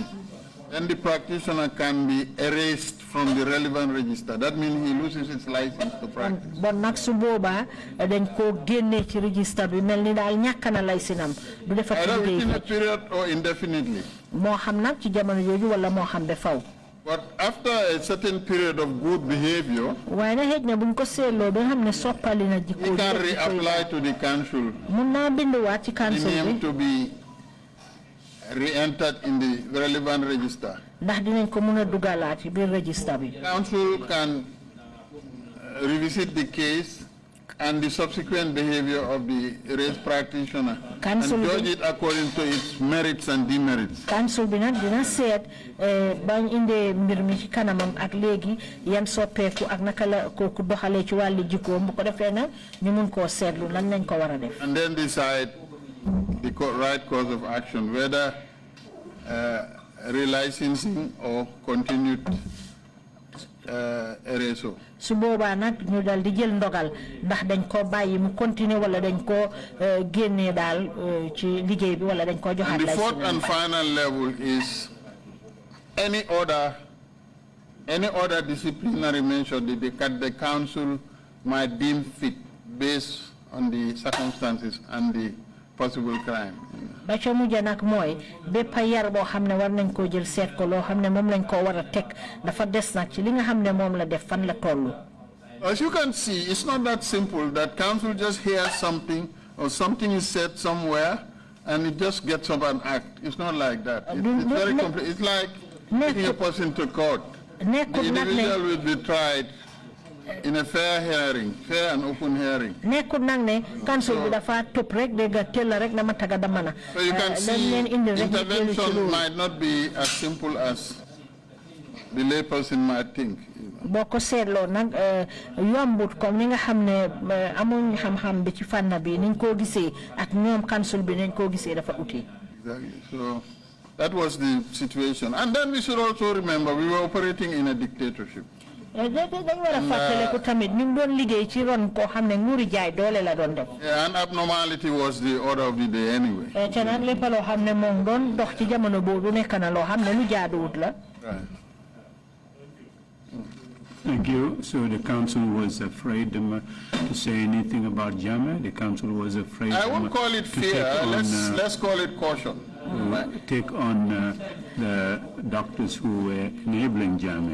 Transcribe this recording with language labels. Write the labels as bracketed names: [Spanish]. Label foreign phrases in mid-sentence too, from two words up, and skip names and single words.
[English] then the practitioner can be erased from the relevant register. That means he loses his license to practice. [Wolof] bon nag su boobaa dañ koo génnee ci registre bi mel ni daal ñàkk na laysinam du defati [English] Either [Wolof] liggéey [English] within a period or indefinitely. [Wolof] moo xam nag ci jamono jooju wala moo xam ba faw. [English] But after a certain period of good behavior, [Wolof] waaye nag xëj na buñ ko seetloo ba nga xam ne soppali na jikko [English] he can reapply to the council. [Wolof] mun naa binduwaat ci [English] The council name [Wolof] bi [English] to be re-entered in the relevant register. [Wolof] ndax dinañ ko mun a dugalaat ci biir registre bi. [English] Council can revisit the case and the subsequent behavior of the race practitioner Council and will- judge it according to its merits and demerits. [Wolof] council bi nag dina seet bañ indee mbir mi ci kanamam ak léegi yan soppeeku ak naka la kooku doxalee ci wàlli jikkoom bu ko defee nag ñu mun koo seetlu lan lañ ko war a def. [English] And then decide the right course of action, whether relicensing or continued erasure. [Wolof] su boobaa nag ñu dal di jël ndogal ndax dañ ko bàyyi mu continuer wala dañ ko génnee daal ci liggéey bi wala dañ ko joxaat [English] And the fourth licence. and final level is any other disciplinary measure that the council might deem fit based on the circumstances and the possible crime. [Wolof] ba ca mujj nag mooy bépp yar boo xam ne war nañ koo jël seet ko loo xam ne moom lañ koo war a teg dafa des nag ci li nga xam ne moom la def fan la toll. [English] As you can see, it's not that simple that council just hears something or something is said somewhere and it just gets up and act. It's not like that. It's very complex. It's like taking a person to court. The [Wolof] nekkut nag ne [English] individual will be tried in a fair hearing, fair and open hearing. [Wolof] nekkut nag ne council bi dafa topp rek dégg nga teel rek na ma taga dama na. [English] So you can [Wolof] dañ [English] see [Wolof] leen indi rek ñu jëli ci [English] intervention [Wolof] loolu. [English] might not be as simple as the layperson might think. [Wolof] boo ko seetloo nag yombut comme ni nga xam ne amuñ xam-xam bi ci fànn bi niñ koo gisee ak ñoom council bi niñ koo gisee dafa uti. [English] Exactly. So that was the situation. And then we should also remember we were operating in a dictatorship. dañ war a fàttaleku tamit ñu ngi doon liggéey ci ron koo xam ne nguuri jaay doole la doon def. Yeah, and abnormality was the order of the day anyway. te nag lépp loo xam ne moom doon dox ci jamono boobu nekk na loo xam ne lu jaaduwut la. Right. Thank you. So the council was afraid to say anything about Jama. The council was afraid. I won't call it to take fear. on, Let's call it caution. to take on the doctors who were enabling Jama.